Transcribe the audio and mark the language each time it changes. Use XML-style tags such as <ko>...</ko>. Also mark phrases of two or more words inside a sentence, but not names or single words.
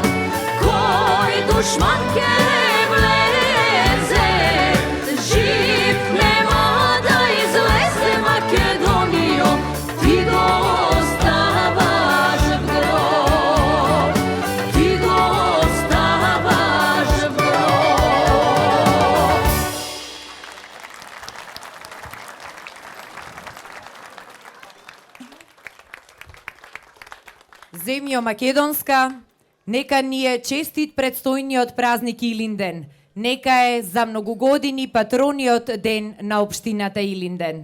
<mk>Кој душманке везе, жив нема да излезе Македонијо, ти го оставаш гроб. Ти го оставаш гроб. Земјо Македонска, нека ни е честит предстојниот празник Илинден. Нека е за многу години патрониот ден на општината Илинден.</mk>